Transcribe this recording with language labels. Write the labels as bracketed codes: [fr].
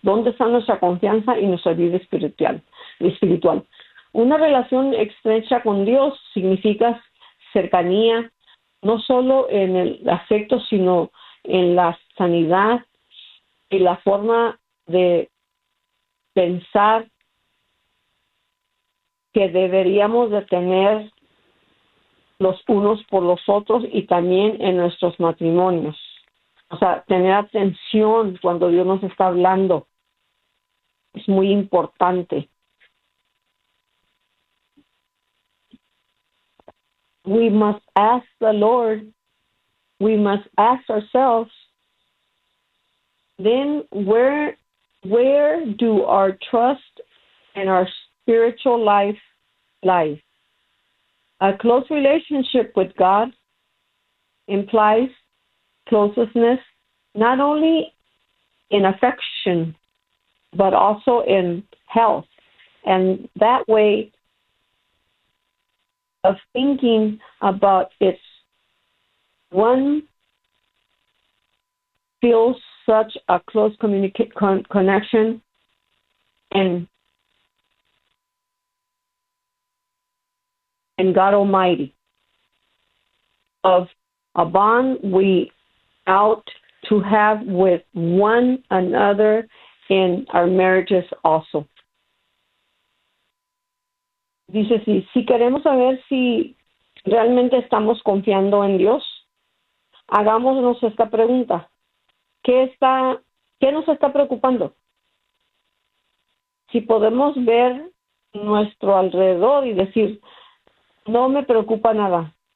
[es] ¿Dónde está nuestra confianza y nuestra vida espiritual? Una relación estrecha con Dios significa cercanía, no solo en el afecto, sino en la sanidad y la forma de pensar que deberíamos de tener los unos por los otros y también en nuestros matrimonios. O sea, tener atención cuando Dios nos está hablando es muy importante. [en] We must ask the Lord, we must ask ourselves, then where do our trust and our spiritual life lie? A close relationship with God implies closeness, not only in affection, but also in health. And that way of thinking about it, one feels such a close connection and God Almighty, of a bond we ought to have with one another in our marriages also. [es] Dice, si queremos saber si realmente estamos confiando en Dios, hagámonos esta pregunta. ¿Qué nos está preocupando? Si podemos ver nuestro alrededor y decir, no me preocupa nada.